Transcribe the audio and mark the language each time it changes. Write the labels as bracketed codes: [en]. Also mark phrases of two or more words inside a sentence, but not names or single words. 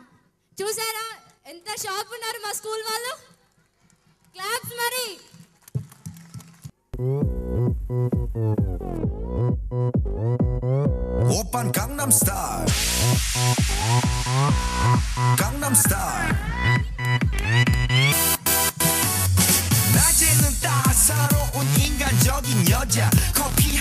[te] చూసారా ఎంత షార్ప్ ఉన్నారు మా స్కూల్ వాళ్ళు క్లాప్స్ మరి [ko] 오빤 강남 스타일 강남 스타일 낮에는 따사로운 인간적인 여자 커피 한